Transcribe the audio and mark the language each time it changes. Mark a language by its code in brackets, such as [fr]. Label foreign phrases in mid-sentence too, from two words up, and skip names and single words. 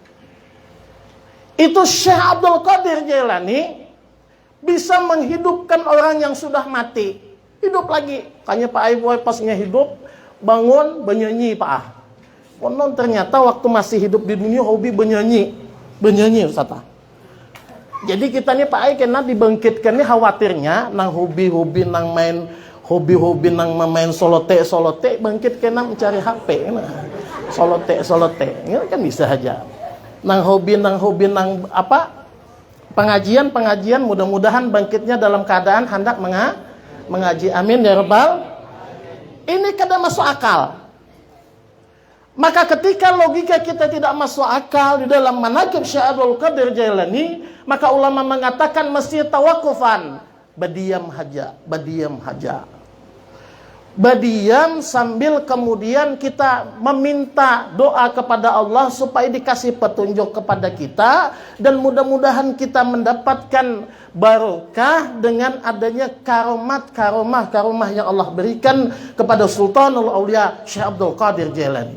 [id] Itu Syekh Abdul Qadir Jailani bisa menghidupkan orang yang sudah mati. Hidup lagi. Kayaknya Pak Ibu pasnya hidup, bangun, bernyanyi, Pak. Konon ternyata waktu masih hidup di dunia hobi bernyanyi. Bernyanyi, Ustaz. [bjn] Jadi kita nih Pak Ai kena dibangkitkan nih khawatirnya nang hobi-hobi nang main hobi-hobi nang main solote bangkit kena mencari HP. [id] Nah, solote. Ini kan bisa aja. [bjn] Nang hobi nang apa? [id] Pengajian mudah-mudahan bangkitnya dalam keadaan hendak mengaji. [ar] Amin ya rabbal. [bjn] Ini kada masuk akal. [id] Maka ketika logika kita tidak masuk akal di dalam manaqib Syekh Abdul Qadir Jailani, maka ulama mengatakan mesti tawakufan, berdiam haja. Berdiam sambil kemudian kita meminta doa kepada Allah supaya dikasih petunjuk kepada kita, dan mudah-mudahan kita mendapatkan barokah dengan adanya karomah yang Allah berikan kepada Sultanul Aulia Syekh Abdul Qadir Jailani.